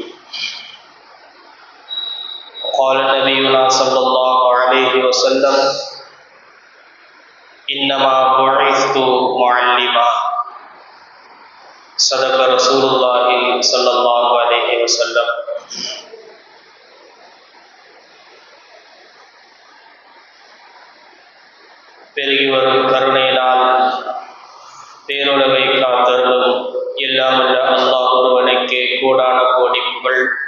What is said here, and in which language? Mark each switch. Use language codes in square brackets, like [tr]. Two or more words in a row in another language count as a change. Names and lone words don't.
[ar] قال نبينا صلى الله عليه وسلم: إنما بعثت معلما. صدق رسول الله صلى الله عليه وسلم. [ta] பெருகி வரும் கருணையினால் பேருலகை காத்தருளும் எல்லாம் உள்ள அல்லாஹ் ஒருவனுக்கு கோடான கோடி புகழ்.